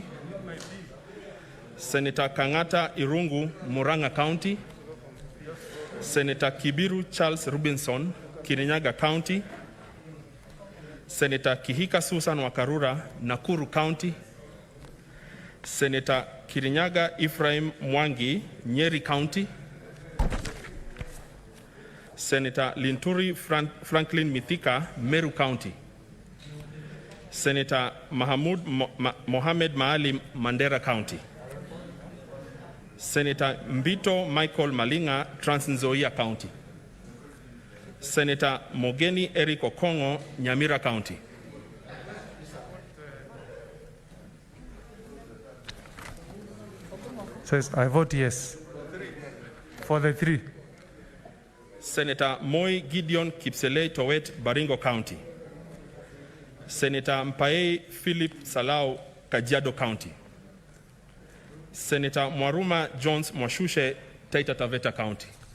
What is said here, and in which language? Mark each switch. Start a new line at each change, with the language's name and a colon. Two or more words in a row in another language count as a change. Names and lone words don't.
English: Senator Kangata Irungu, Muranga County. Senator Kibiru Charles Robinson, Kirinyaga County. Senator Kihika Susan Wakarura, Nakuru County. Senator Kirinyaga Ephraim Mwangi, Nyeri County. Senator Linturi Franklin Mithika, Meru County. Senator Mahamud Mohamed Maalim, Mandera County. Senator Mbito Michael Malinga, Trans Nzoia County. Senator Mogeni Eric Okongo, Nyamira County. Says, I vote yes for the three. Senator Moi Gideon Kipselei Towet, Baringo County. Senator Mpae Philip Salau, Kajiado County. Senator Mwaruma Jones Mwashushe, Taita Taveta County.